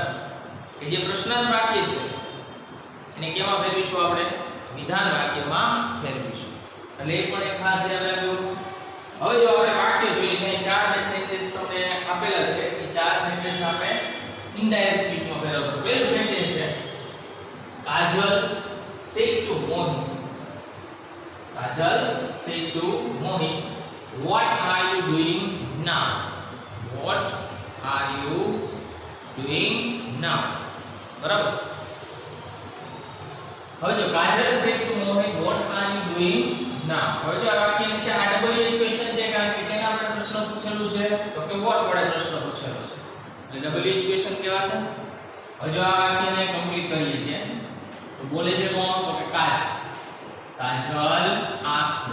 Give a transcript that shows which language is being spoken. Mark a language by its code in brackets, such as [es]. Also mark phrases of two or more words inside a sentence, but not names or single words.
[gu] કે જે પ્રશ્નાર્થ વાક્ય છે એને કેમાં ફેરવીશું? આપણે વિધાન વાક્યમાં ફેરવીશું. એટલે એ પણ એક ખાસ ધ્યાન રાખવું. હવે જો આપણે વાક્ય જોઈએ છે, ચાર ને સેન્ટેન્સ તમને આપેલા છે. એ ચાર સેન્ટેન્સ આપણે [en] indirect speechમાં [gu] ફેરવશું. પહેલું સેન્ટેન્સ છે કાજલ [en] said to Mohit. કાજલ said to Mohit, what are you doing now? What are you doing now? [gu] બરાબર? હવે જો [en] કાજલ said to Mohit, what are you doing now? [gu] હવે જો આ વાક્ય નીચે આ [en] WH question [gu] છે, કારણ કે તેના આપણે પ્રશ્ન પૂછેલું છે, તો કે what વડે પ્રશ્ન પૂછેલો છે એટલે [en] WH question [gu] કહેવાશે. હવે જો આ વાક્યને કમ્પ્લીટ કરીએ છીએ તો બોલે છે કોણ? તો કે કાજલ. કાજલ asked.